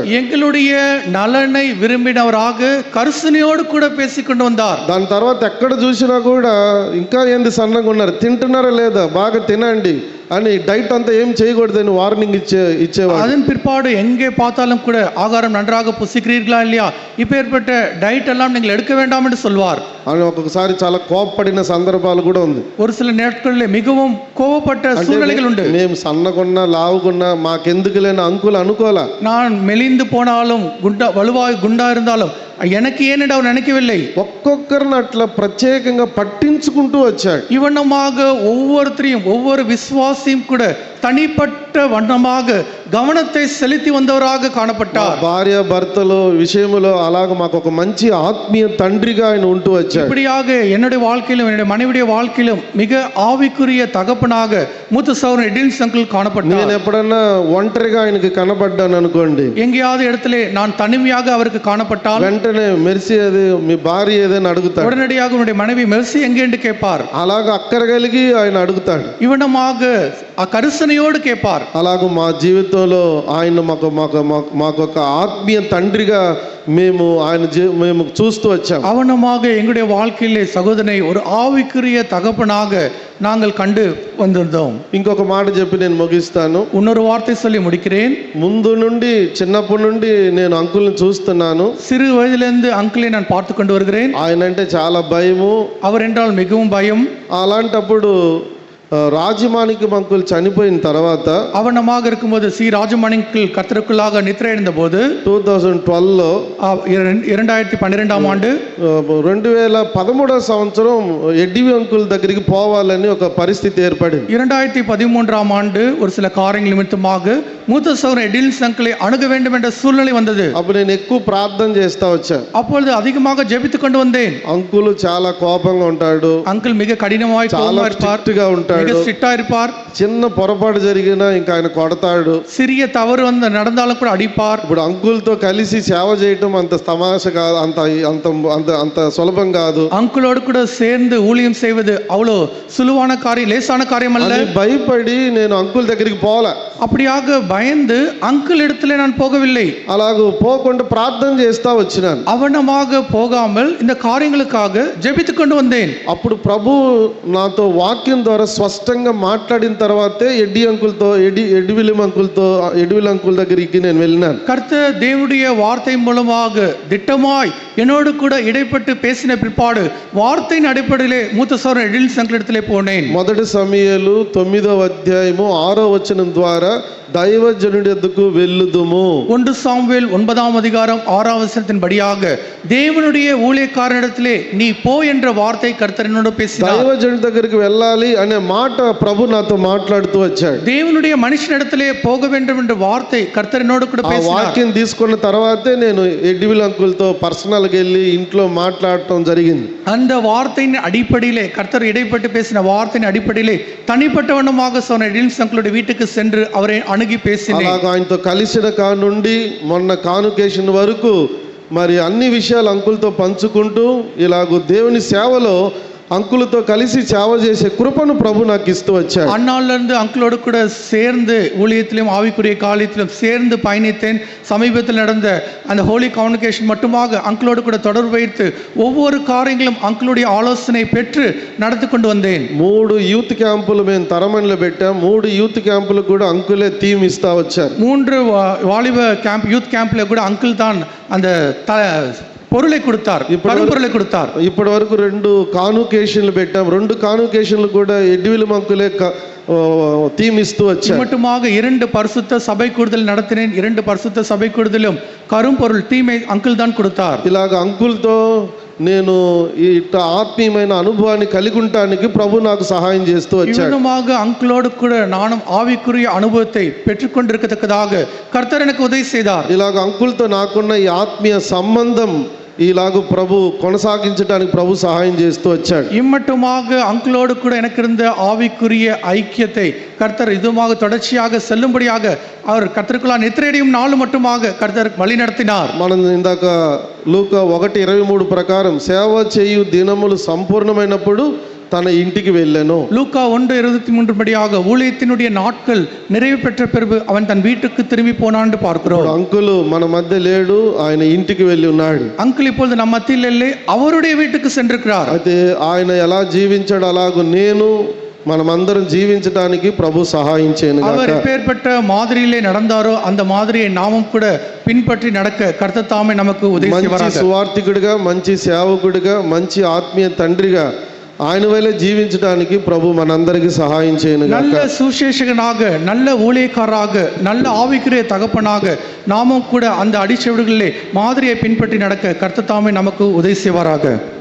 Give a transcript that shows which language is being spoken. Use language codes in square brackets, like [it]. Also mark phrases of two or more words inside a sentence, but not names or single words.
[ta] எங்களுடைய நலனை விரும்பினவராக கரிசனையோடு கூட பேசிக்கொண்டு வந்தார். [te] దాని తర్వాత ఎక్కడ చూసినా కూడా ఇంకా ఏంది సన్నగా ఉన్నారు, తింటున్నారా లేదా, బాగా తినండి అని డైట్ అంతా ఏం చేయకూడదని వార్నింగ్ ఇచ్చేవాడు. [ta] அதன் பிற்பாடு எங்கே பார்த்தாலும் கூட ஆகாரம் நன்றாக புசிக்கிறீர்களா இல்லையா, இப்பேற்பட்ட டயட் எல்லாம் நீங்கள் எடுக்க வேண்டாம் என்று சொல்வார். [te] అని ఒక్కొక్కసారి చాలా కోపపడిన సందర్భాలు కూడా ఉంది. [ta] ஒரு சில நாட்களில் மிகவும் கோவப்பட்ட சூழ்நிலைகள் உண்டு. [te] మేము సన్నగున్నా లావుగున్నా మాకెందుకు లేని అంకులు అనుకోలే. [ta] நான் மெலிந்து போனாலும் வலுவாய் குண்டா இருந்தாலும் எனக்கு ஏனென்று அவர் நினைக்கவில்லை. [te] ఒక్కొక్కరిని అట్లా ప్రత్యేకంగా పట్టించుకుంటూ వచ్చాడు. [ta] இவ்வண்ணமாக ஒவ்வொருத்தரையும் ஒவ்வொரு விசுவாசியும் கூட தனிப்பட்ட வண்ணமாக கவனத்தை செலுத்தி வந்தவராக காணப்பட்டார். [te] భార్య భర్తలు విషయంలో అలాగ మాకు ఒక మంచి ఆత్మీయ తండ్రిగా ఆయన ఉంటూ వచ్చాడు. [ta] இப்படியாக என்னுடைய வாழ்க்கையிலும் என்னுடைய மனைவியுடைய வாழ்க்கையிலும் மிக ஆவிக்குரிய தகப்பனாக மூத்த சகோதரன் எடில்ஸ் அங்கிள் காணப்பட்டார். [te] నేను ఎప్పుడన్నా ఒంటరిగా ఆయనకి కనబడ్డాను అనుకోండి, [ta] எங்கேயாவது இடத்திலே நான் தனிமையாக அவருக்கு காணப்பட்டால் [te] వెంటనే మెర్సీ ఏది, మీ భార్య ఏదని అడుగుతాడు. [ta] உடனடியாக உன்னுடைய மனைவி மெர்சி எங்கே என்று கேட்பார். [te] అలాగ అక్కర కలిగి ఆయన అడుగుతాడు. [ta] இவனமாக கரிசனையோடு கேட்பார். [te] అలాగ మా జీవితంలో ఆయన మాకు ఒక ఆత్మీయ తండ్రిగా మేము మేము చూస్తూ వచ్చాం. [ta] அவனமாக எங்களுடைய வாழ்க்கையிலே சகோதரனை ஒரு ஆவிக்குரிய தகப்பனாக நாங்கள் கண்டு வந்திருந்தோம். [te] ఇంకొక మాట చెప్పి నేను ముగిస్తాను. [ta] இன்னொரு வார்த்தை சொல்லி முடிக்கிறேன். [te] ముందు నుండి చిన్నప్పటి నుండి నేను అంకుల్ని చూస్తున్నాను. [ta] சிறு వయதிலிருந்து అంకులే நான் பார்த்து கொண்டு வருகிறேன். [te] ఆయన అంటే చాలా భయము. [ta] அவர் என்றால் மிகவும் பயம். [te] అలాంటప్పుడు రాజమాణిక్యం అంకుల్ చనిపోయిన తర్వాత [ta] அவனமாக இருக்கும்போது சி ராஜமாணிக்கல் கர்த்தருக்குள்ளாக நித்திரை அடைந்த போது [te] 2012లో [ta] 2012ஆம் ஆண்டு [te] 2013 సంవత్సరం ఎడ్డివి అంకుల్ దగ్గరికి పోవాలని ఒక పరిస్థితి ఏర్పడింది. [ta] 2013ஆம் ஆண்டு ஒரு சில காரியங்கள் நிமித்தமாக மூத்த சகோதரன் எடில்ஸ் அங்கிளை அணுக வேண்டும் என்ற சூழ்நிலை வந்தது. [te] అప్పుడు నేను ఎక్కువ ప్రార్థన చేస్తా వచ్చాను. [ta] அப்பொழுது அதிகமாக ஜெபித்துக் கொண்டு வந்தேன். [te] అంకుల్ చాలా కోపంగా ఉంటాడు, [ta] அங்கிள் மிக கடினமாய் [te] చాలా [ta] இருப்பார், [te] స్ట్రిక్ట్ గా ఉంటాడు, [ta] மிக ஸ்ட்ரிக்ட்டா இருப்பார். [te] చిన్న పొరపాటు జరిగినా ఇంకా ఆయన కొడతాడు. [ta] சிறிய தவறு வந்து நடந்தாலும் கூட அடிப்பார். [te] ఇప్పుడు అంకుల్ తో కలిసి సేవ చేయటం అంత తమాష కాదు, అంత అంత అంత అంత సులభం కాదు. [ta] அங்கிளோடு கூட சேர்ந்து ஊழியம் செய்வது அவ்வளோ சுலுவான காரியம், லேசான காரியம் அல்ல. [te] భయపడి నేను అంకుల్ దగ్గరికి పోలే. [ta] அப்படியாக பயந்து அங்கிள் இடத்துல நான் போகவில்லை. [te] అలాగ పోకుండా ప్రార్థన చేస్తా వచ్చినాను. [ta] அவனமாக போகாமல் இந்த காரியங்களுக்காக ஜெபித்துக் கொண்டு வந்தேன். [te] అప్పుడు ప్రభు నాతో వాక్యం ద్వారా స్పష్టంగా మాట్లాడిన తర్వాతే ఎడ్విలిం అంకుల్ దగ్గరికి నేను వెళ్ళినాను. [ta] கர்த்தர் தேவனுடைய வார்த்தை மூலமாக திட்டமாய் என்னோடு கூட இடைப்பட்டு பேசின பிற்பாடு வார்த்தையின் அடிப்படையிலே மூத்த சகோதரன் எடில்ஸ் அங்கிள் இடத்திலே போனேன். [te] మొదటి సమూయేలు 9వ అధ్యాయము 6వ వచనం ద్వారా దైవజనుడి యొద్దకు వెళ్ళుదుము. [ta] 1 சாமுவேல் 9ஆம் அதிகாரம் 6ஆம் வசனத்தின்படியாக தேவனுடைய ஊழியக்காரனிடத்திலே நீ போ என்ற வார்த்தை கர்த்தர் என்னோடு பேசினார். [te] దైవజనుడి దగ్గరికి వెళ్ళాలి అనే మాట ప్రభు నాతో మాట్లాడుతూ వచ్చాడు. [ta] தேவனுடைய மனுஷனிடத்திலே போக வேண்டும் என்ற வார்த்தை கர்த்தர் என்னோடு கூட [te] ఆ [ta] பேசினார். [te] వాక్యం తీసుకున్న తర్వాతే నేను ఎడ్విల్ అంకుల్ తో పర్సనల్ గా వెళ్ళి ఇంట్లో మాట్లాడటం జరిగింది. [ta] அந்த வார்த்தையின் அடிப்படையிலே கர்த்தர் இடைப்பட்டு பேசின வார்த்தையின் அடிப்படையிலே தனிப்பட்ட வண்ணமாக சொன்ன எடில்ஸ் அங்கிளுடைய வீட்டுக்கு சென்று அவரை அணுகி பேசினேன். [te] అలాగ ఆయనతో కలిసిన నుండి మొన్న కాన్వకేషన్ వరకు మరి అన్ని విషయాలు అంకుల్తో పంచుకుంటూ ఇలాగ దేవుని సేవలో అంకులతో కలిసి సేవ చేసే కృపను ప్రభు నాకు ఇస్తూ వచ్చాడు. [ta] அந்நாள்ல இருந்து அங்கிளோடு கூட சேர்ந்து ஊழியத்திலும் ஆவிக்குரிய காரியத்திலும் சேர்ந்து பயணித்தேன். சமீபத்தில் நடந்த அந்த [en] holy convocation [ta] மட்டுமாக அங்கிளோடு கூட தொடர்பு வைத்து ஒவ்வொரு காரியங்களும் அங்கிளுடைய ஆலோசனை பெற்று நடத்தி கொண்டு வந்தேன். [te] 3 [en] youth camps [te] మేము తరమణిలో పెట్టాం. 3 [en] youth camps [te] కూడా అంకులే థీమ్ ఇస్తా వచ్చారు. [ta] 3 வாலிப கேம்ப் [en] youth camp [ta] கூட அங்கிள் தான் அந்த பொருளை கொடுத்தார், பொருளை கொடுத்தார். [te] ఇప్పటి వరకు 2 కాన్వకేషన్లు పెట్టాం. 2 కాన్వకేషన్లు కూడా ఎడ్విలిం అంకులే థీమ్ ఇస్తూ వచ్చారు. [ta] மட்டுமாக 2 பரிசுத்த சபை கூடுதல் நடத்தினேன். 2 பரிசுத்த சபை கூடுதலும் கரும்பொருள் தீமை அங்கிள் தான் கொடுத்தார். [te] ఇలాగ అంకుల్తో నేను ఇట్ట ఆత్మీయమైన అనుభవాన్ని కలిగి ఉండటానికి ప్రభు నాకు సహాయం చేస్తూ వచ్చాడు. [ta] இவ்விதமாக அங்கிளோடு கூட நானும் ஆவிக்குரிய அனுபவத்தை பெற்றுக்கொண்டிருக்கத்தக்கதாக கர்த்தர் எனக்கு உதவி செய்தார். [te] ఇలాగ అంకుల్తో నాకున్న ఈ ఆత్మీయ సంబంధం ఇలాగ ప్రభు కొనసాగించడానికి ప్రభు సహాయం చేస్తూ వచ్చాడు. [ta] இம்மட்டுமாக அங்கிளோடு கூட எனக்கு இருந்த ஆவிக்குரிய ஐக்கியத்தை கர்த்தர் இதுமாக தொடர்ச்சியாக செல்லும்படியாக அவர் கர்த்தருக்குள்ளாக நித்திரையடையும் நாள் மட்டுமாக கர்த்தர் வழி நடத்தினார். [te] మనం ఇందాక లూకా 1:23 ప్రకారం సేవ చేయు దినములు సంపూర్ణమైనప్పుడు తన ఇంటికి వెళ్ళాను. [ta] லூக்கா 1:23 படியாக ஊழியத்தினுடைய நாட்கள் நிறைவு பெற்ற பிறகு அவன் தன் வீட்டுக்கு திரும்பி போனான்னு பார்க்கிறோம். [te] అంకుల్ మన మధ్య లేడు, ఆయన ఇంటికి వెళ్ళి ఉన్నాడు. [ta] அங்கிள் இப்பொழுது நம்ம மத்தியில் இல்லை, அவருடைய வீட்டுக்கு சென்றிருக்கிறார். [te] అయితే ఆయన ఎలా జీవించాడు అలాగూ నేను మనమందరం జీవించడానికి ప్రభు సహాయం చేయను [ta] அவர் [te] గాక. [ta] எப்பேற்பட்ட மாதிரியிலே நடந்தாரோ அந்த மாதிரியை நாமும் கூட பின்பற்றி நடக்க கர்த்தர் தாமே நமக்கு உதவி [te] మంచి [ta] செய்வாராக. [te] సువార్థికుడిగా, మంచి సేవకుడిగా, మంచి ఆత్మీయ తండ్రిగా ఆయన వల్లే జీవించడానికి ప్రభు మనందరికీ సహాయం చేయను గాక. [ta] நல்ல சுசேஷகனாக, நல்ல ஊழியக்காரராக, நல்ல ஆவிக்குரிய தகப்பனாக நாமும் கூட அந்த அடிச்சுவடுகளிலே மாதிரியை பின்பற்றி நடக்க கர்த்தர் தாமே நமக்கு உதவி செய்வாராக.